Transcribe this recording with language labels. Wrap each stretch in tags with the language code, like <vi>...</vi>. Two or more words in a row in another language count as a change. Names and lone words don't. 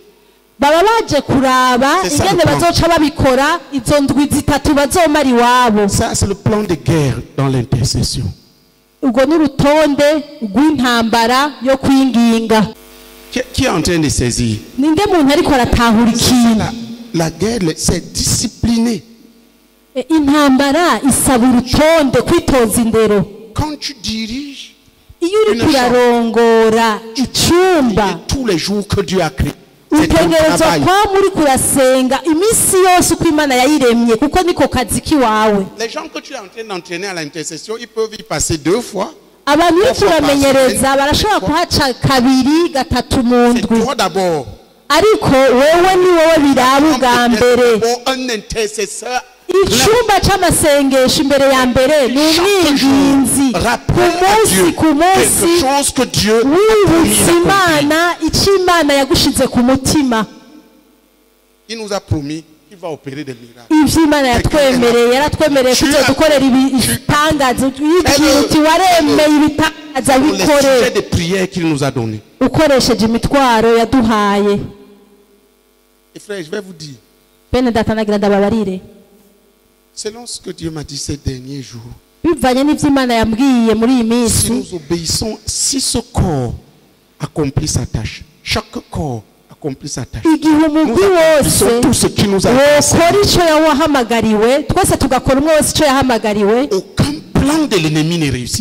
<fr>Ça, c'est le plan de guerre dans l'intercession. Qui est en train de saisir? La guerre, c'est discipliné.</fr> <rn>Intambara isaba urutonde kwitoza indero.</rn> <fr>Quand tu diriges</fr> <rn>iyo uri kurarongora icumba</rn> <fr>tous les jours que Dieu a créé,</fr> <rn>utegerezwa kwa muri kurasenga iminsi yose uko Imana yayiremye kuko niko kazi kiwawe.</rn> <fr>Les gens que tu es en train d'entraîner à l'intercession, ils peuvent y passer 2 fois.</fr> <rn>Abantu uri kuramenyereza barashobora kuhaca kabiri gatatu mu ndwi.</rn> <fr>C'est toi d'abord.</fr> <rn>Ariko wewe ni wowe biraba ubwa mbere.</rn> <fr>Un intercesseur.</fr> <rn>Icumba c'amasengesho imbere ya mbere ni umwinginzi ku munsi wibutsa Imana icyo Imana yagushize ku mutima.</rn> <fr>Il nous a promis qu'il va opérer des miracles.</fr> <rn>Ivyo Imana yaratwemereye kuzodukorera ibitangaza. Uti waremeye ibitangaza bikore.</rn> <fr>Les sujets de prière qu'il nous a donné.</fr> <rn>Ukoresheje imitwaro yaduhaye.</rn> <fr>Et frère, je vais vous dire.</fr> <rn>Bene data nagira ndababarire.</rn> <fr>Selon ce que Dieu m'a dit ces derniers jours, si nous obéissons, si ce corps accomplit sa tâche, chaque corps accomplit sa tâche, nous accomplissons tout ce qui nous a aucun plan de l'ennemi n'est réussi.</fr>